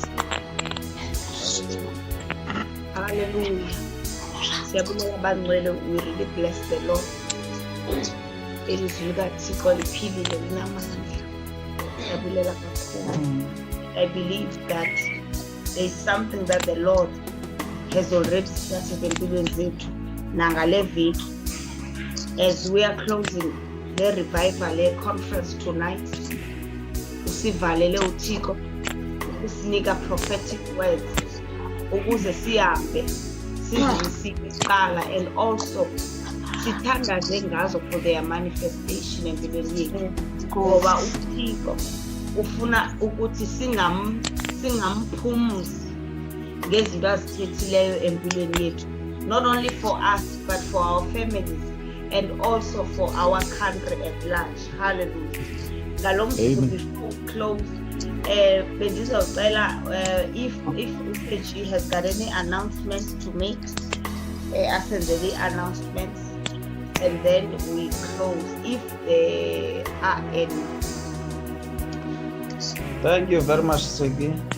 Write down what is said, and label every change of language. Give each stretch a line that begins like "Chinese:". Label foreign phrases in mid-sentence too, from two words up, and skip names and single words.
Xhosa: Hallelujah. Hallelujah. Siyabonga bangcwele,
English: we really bless the Lord.
Xhosa: ilizwi likaThixo liphilile linamandla. Siyabulela kakhulu.
English: I believe that there's something that the Lord has already started
Xhosa: empilweni zethu nangale viki
English: as we are closing the revival conference tonight.
Xhosa: Usivalele uThixo usinika
English: prophetic words
Xhosa: ukuze sihambe sizwisile iqala and also sithandaze ngazo
English: for their manifestation
Xhosa: empilweni yethu ngoba uThixo ufuna ukuthi singamphumuzi ngezinto azithethileyo empilweni yethu,
English: not only for us but for our families and also for our country at large. Hallelujah.
Xhosa: Ngalo mzuzu
English: before we close, bendizocela if USG has got any announcements to make, asenzele announcements and then we close if there are any. Thank you very much, Sigi.